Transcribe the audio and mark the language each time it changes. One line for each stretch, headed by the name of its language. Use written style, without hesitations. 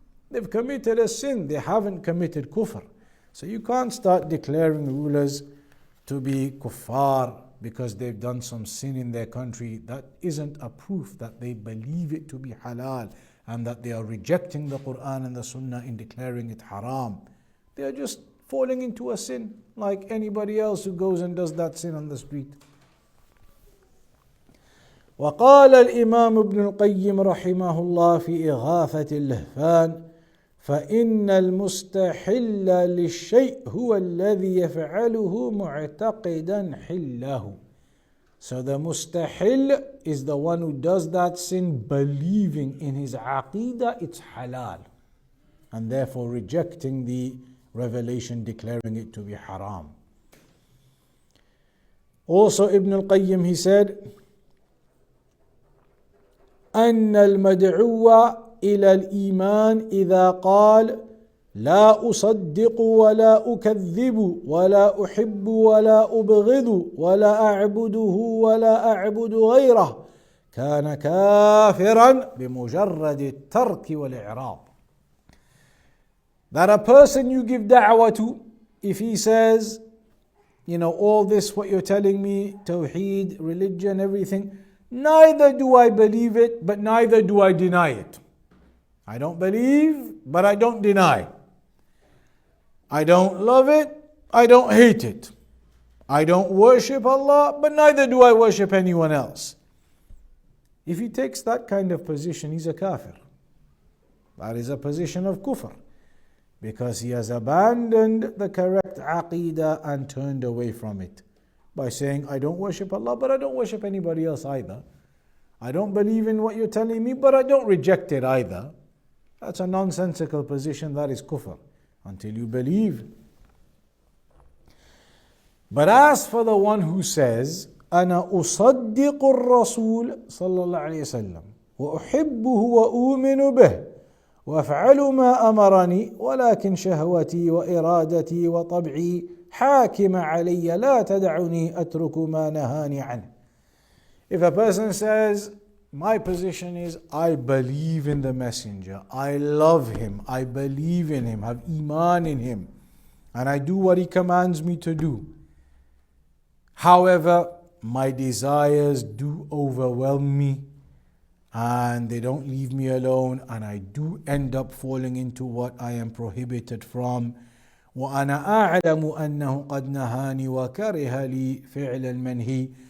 English: They've committed a sin. They haven't committed kufr. So you can't start declaring rulers to be kuffar because they've done some sin in their country. That isn't a proof that they believe it to be halal and that they are rejecting the Qur'an and the Sunnah in declaring it haram. They are just falling into a sin like anybody else who goes and does that sin on the street.
Arabic: وقال الإمام ابن القيم رحمه الله في إغاثة اللهفان فإن المستحل للشيء هو الذي يفعله معتقدا حله.
English: So the mustahil is the one who does that sin believing in his aqeedah it's halal, and therefore rejecting the revelation declaring it to be haram. Also Ibn al-Qayyim, he said,
Arabic: أن المدعو إلى الإيمان إذا قال لا أصدق ولا أكذب ولا أحب ولا أبغض ولا أعبده ولا أعبد غيره كان كافرا بمجرد الترك والإعراض.
English: That a person you give da'wah to, if he says, you know, all this what you're telling me, tawheed, religion, everything, neither do I believe it, but neither do I deny it. I don't believe, but I don't deny. I don't love it, I don't hate it. I don't worship Allah, but neither do I worship anyone else. If he takes that kind of position, he's a kafir. That is a position of kufr, because he has abandoned the correct aqeedah and turned away from it by saying, I don't worship Allah, but I don't worship anybody else either. I don't believe in what you're telling me, but I don't reject it either. That's a nonsensical position, that is kufr, until you believe. But as for the one who says,
Arabic: أنا أصدق الرسول صلى الله عليه وسلم وأحبه وأؤمن به وأفعل ما أمرني ولكن شهوتي وإرادتي وطبعي حاكم علي لا تدعني أترك ما نهاني عنه.
English: If a person says, my position is I believe in the messenger, I love him, I believe in him, have iman in him, and I do what he commands me to do. However, my desires do overwhelm me and they don't leave me alone, and I do end up falling into what I am prohibited from.
Arabic: وأنا أعلم أنه قد نهاني وكره لي فعل المنهي.